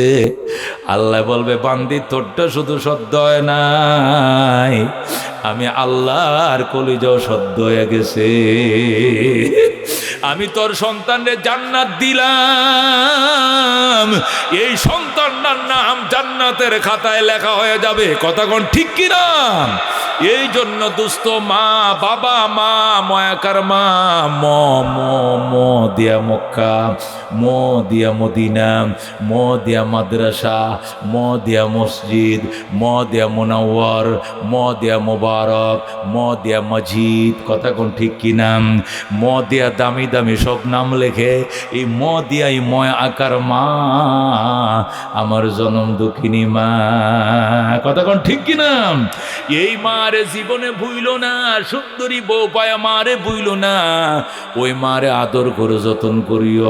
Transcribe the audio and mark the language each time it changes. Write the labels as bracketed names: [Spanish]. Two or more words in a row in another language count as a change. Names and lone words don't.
[Bangla] আল্লাহ বলবে বান্দি তোরটা শুধু সদ্য হয় নাই, আমি আল্লাহর কলিজাও সদ্য হয়ে গেছে। আমি তোর সন্তানের জান্নাত দিলাম, এই সন্তানটার নাম জান্নাতের খাতায় লেখা হয়ে যাবে। কথা কোন ঠিক কিনা? এই জন্য দুস্থ মা বাবা, মা ময়াকার মা, ম ম ম দিয়া মক্কা, ম দিয়া মদিনা, ম দিয়া মাদ্রাসা, ম দিয়া মসজিদ, ম দিয়া মুনাওয়ার, ম দিয়া মুবারক, ম দিয়া মজিদ। কথা কোন ঠিক কিনা? ম দিয়া দামি দামি সব নাম লেখে, এই ম দিয়া এই ময় আকার মা আমার জনম দুঃখিনী মা। কথা কোন ঠিক কিনা? এই মারে জীবনে ভুইল না, সুন্দরী বউ পায়া মারে ভুইল না, ওই মারে আদর করে যতন করিও।